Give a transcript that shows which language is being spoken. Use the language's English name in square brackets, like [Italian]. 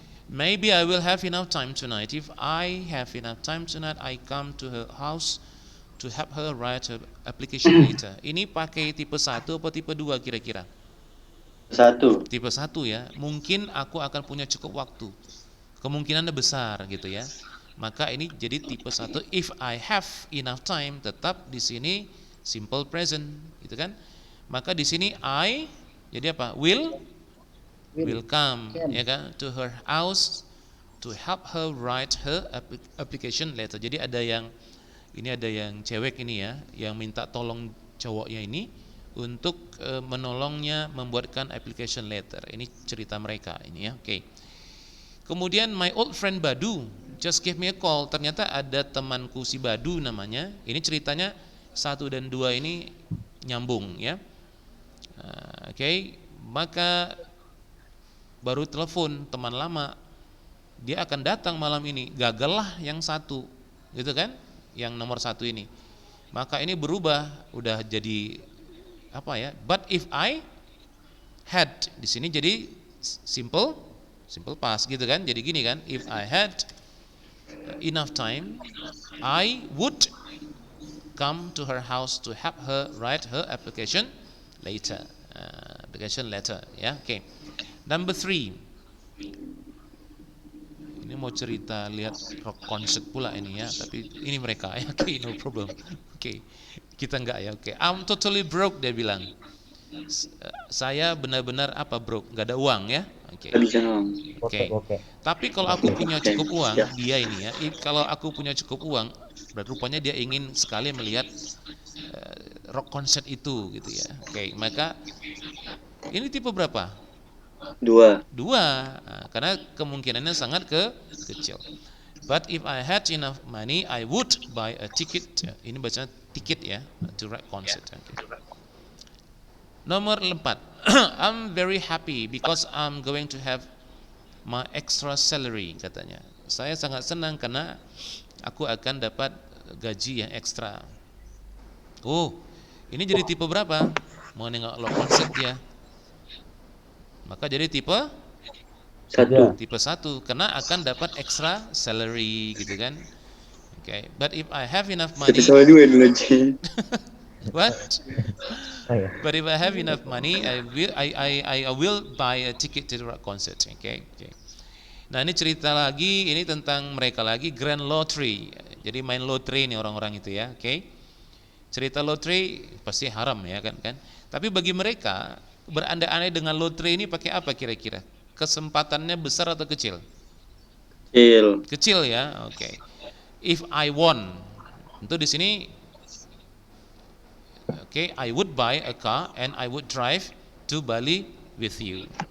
[English] Maybe I will have enough time tonight. If I have enough time tonight, I come to her house to help her write her application later. [Indonesian] Ini pakai tipe 1 atau tipe 2 kira-kira? 1. Tipe 1 ya. Mungkin aku akan punya cukup waktu. Kemungkinannya besar gitu ya. Maka ini jadi tipe 1. [English] If I have enough time, [Indonesian] tetap di sini [English] simple present, [Indonesian] gitu kan? Maka di sini I jadi apa? [English] Will come, [Indonesian] ya kan? [English] To her house to help her write her application letter. [Indonesian] Jadi ada yang cewek ini ya, yang minta tolong cowoknya ini untuk menolongnya membuatkan application letter. Ini cerita mereka ini ya. Oke. Kemudian [English] my old friend Badu just gave me a call. [Indonesian] Ternyata ada temanku si Badu namanya. Ini ceritanya 1 dan 2 ini nyambung ya. Oke. Maka baru telepon teman lama. Dia akan datang malam ini. Gagallah yang 1, gitu kan? Yang nomor 1 ini. Maka ini berubah, udah jadi apa ya? [English] But if I had, [Indonesian] di sini jadi [English] simple past [Indonesian] gitu kan? Jadi gini kan? [English] If I had enough time, I would come to her house to help her write her application later. Application letter ya. Oke. Number 3. [Indonesian] Ini mau cerita lihat rock concert pula ini ya, tapi ini mereka ya. Oke, no problem. Oke. Kita enggak ya. Oke. [English] I'm totally broke, [Indonesian] dia bilang. Saya benar-benar broke, enggak ada uang ya. Oke. Oke. Tapi kalau aku punya cukup uang, dia ini ya. Kalau aku punya cukup uang, berarti rupanya dia ingin sekali melihat rock concert itu gitu ya. Oke, maka ini tipe berapa? 2. Nah, karena kemungkinannya sangat kecil. [English] But if I had enough money, I would buy a ticket. [Indonesian] Ini bacanya tiket ya, [English] to rock concert. [Indonesian] Okay. Nomor 4. [English] I'm very happy because I'm going to have my extra salary, [Indonesian] katanya. Saya sangat senang karena aku akan dapat gaji yang ekstra. Oh, ini jadi tipe berapa? Mau nengok rock concert ya. Maka jadi tipe 1. Tipe 1 karena akan dapat extra salary gitu kan. Okay. [English] But if I have enough money, [Indonesian] sama 2 dulu aja. [English] what? But if I have enough money, I will buy a ticket to the rock concert. Okay. [Indonesian] Nah, ini cerita lagi, ini tentang mereka lagi, grand lottery. Jadi main lottery nih orang-orang itu ya. Okay. Cerita lottery pasti haram ya kan. Tapi bagi mereka berandai-andai dengan lotre ini pakai apa kira-kira? Kesempatannya besar atau kecil? Kecil ya. Oke. [English] If I won, [Indonesian] tentu di sini [English] I would buy a car and I would drive to Bali with you.